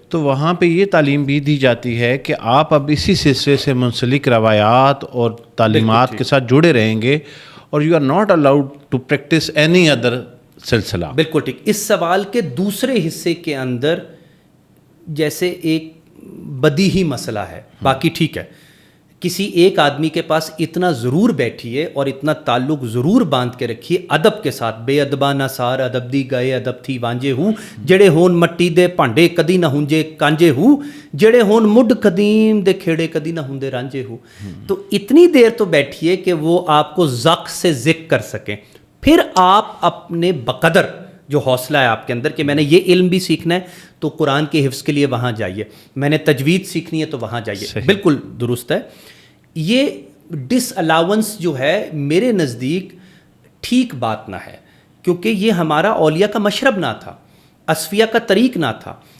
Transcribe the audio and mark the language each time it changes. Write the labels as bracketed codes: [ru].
[ur] تو وہاں پہ یہ تعلیم بھی دی جاتی ہے کہ آپ اب اسی سلسلے سے منسلک روایات اور تعلیمات کے ساتھ جڑے رہیں گے اور [en] You are not allowed to practise any other سلسلہ. [ur] بالکل ٹھیک. اس سوال کے دوسرے حصے کے اندر جیسے ایک بدیہی مسئلہ ہے، باقی ٹھیک ہے، کسی ایک آدمی کے پاس اتنا ضرور بیٹھیے اور اتنا تعلق ضرور باندھ کے رکھیے ادب کے ساتھ. [pa] بے ادبا نہ سار ادب دی گئے ادب تھی وانجے ہوں، جڑے ہون مٹی دے بھانڈے کدی نہ ہونجے کانجے ہوں، جڑے ہون مڈ قدیم دے کھیڑے کدی نہ ہوندے رانجے ہوں. [ur] تو اتنی دیر تو بیٹھیے کہ وہ آپ کو ذق سے ذکر کر سکیں. پھر آپ اپنے بقدر جو حوصلہ ہے آپ کے اندر کہ میں نے یہ علم بھی سیکھنا ہے تو قرآن کے حفظ کے لیے وہاں جائیے، میں نے تجوید سیکھنی ہے تو وہاں جائیے. بالکل درست ہے. یہ ڈس الاؤنس جو ہے میرے نزدیک ٹھیک بات نہ ہے، کیونکہ یہ ہمارا اولیاء کا مشرب نہ تھا، اصفیاء کا طریق نہ تھا.